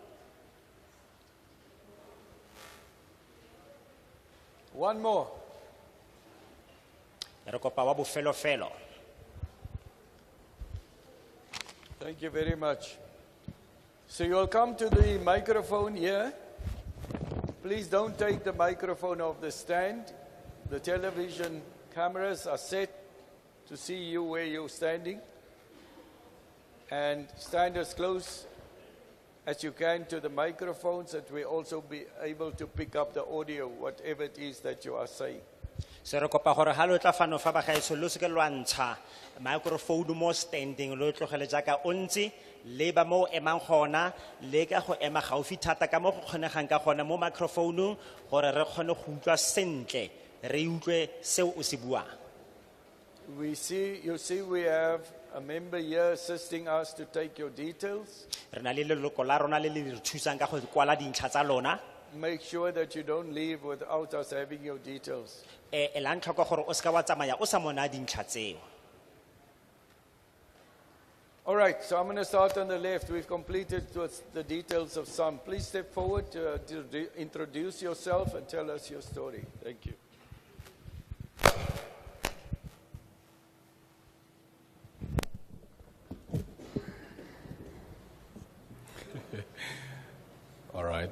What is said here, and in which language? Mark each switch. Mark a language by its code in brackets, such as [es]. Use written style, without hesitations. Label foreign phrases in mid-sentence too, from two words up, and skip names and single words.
[en] One more. [tn] Re kopa wa bofelo-felo. [en] Thank you very much. So you'll come to the microphone here. Please don't take the microphone off the stand. The television cameras are set to see you where you're standing. And stand as close as you can to the microphones that we also be able to pick up the audio, whatever it is that you are saying. [tn] So re kopa gore ha lo tla fano fa ba gaetso lo se ke lwa ntsha microphone mo standing lo tlogele jaaka o ntse le ba mo emang gona le ka go ema gaufi thata ka mo go kgonegang ka gona mo microphone gore re kgone go utlwa sentle re utlwe seo o se buang. [en] You see we have a member here assisting us to take your details. [tn] Re na le leloko la rona le le re thusang ka go kwala dintlha tsa lona. [en] Make sure that you don't leave without us having your details. [tn] Elang tlhoko gore o se ka wa tsamaya o sa mona dintlha tseo. [en] All right, so I'm going to start on the left. We've completed the details of some. Please step forward to introduce yourself and tell us your story. Thank you. All right.